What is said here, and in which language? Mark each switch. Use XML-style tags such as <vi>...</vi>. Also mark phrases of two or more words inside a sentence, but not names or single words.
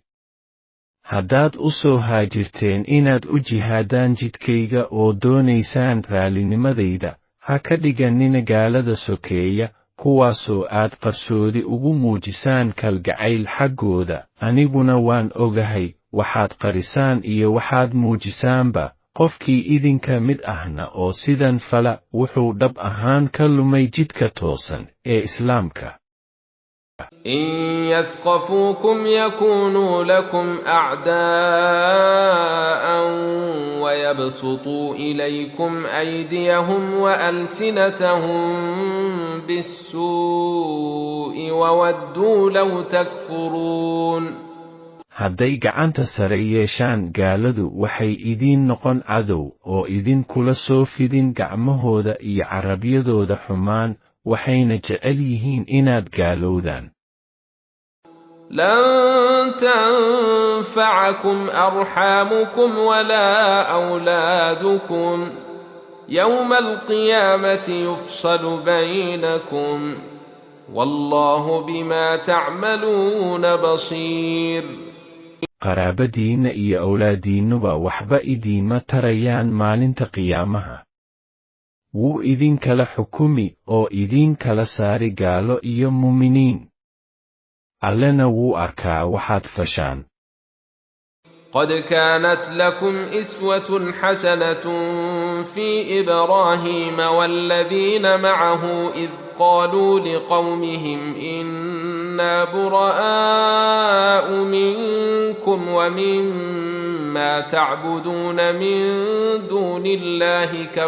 <so>haddaad u soo haajirteen inaad u jihaadaan jidkayga oo doonaysaan raalinimadayda ha ka dhiganina gaalada sokeeya kuwaasoo aad qarsoodi ugu muujisaan kalgacayl xaggooda aniguna waan ogahay waxaad qarisaan iyo waxaad muujisaanba qofkii idinka mid ahna oo sidan fala wuxuu dhab ahaan ka lumay jidka toosan ee islaamka.</so> <ar>إن يثقفوكم يكونوا لكم أعداء ويبسطوا إليكم أيديهم وألسنتهم بالسوء وودوا لو تكفرون.</ar> <so>hadday gacanta sare yeeshaan gaaladu waxay idiin noqon cadow oo idin kula soo fidin gacmahooda iyo carabyadooda xumaan waxayna jecel yihiin inaad gaalowdaan.</so> <ar>لن تنفعكم أرحامكم ولا أولادكم يوم القيامة يفصل بينكم والله بما تعملون بصير.</ar> <so>qaraabadiinna iyo awlaadiinnuba waxba idiinma tarayaan maalinta qiyaamaha. wuu idinkala xukumi oo idinkala saari gaalo iyo muuminiin. allena wuu arkaa waxaad fashaan.</so> <ar>قد كانت لكم إسوة حسنة في إبراهيم والذين معه إذ قالوا لقومهم إنا براء منكم ومما تعبدون من دون الله</ar>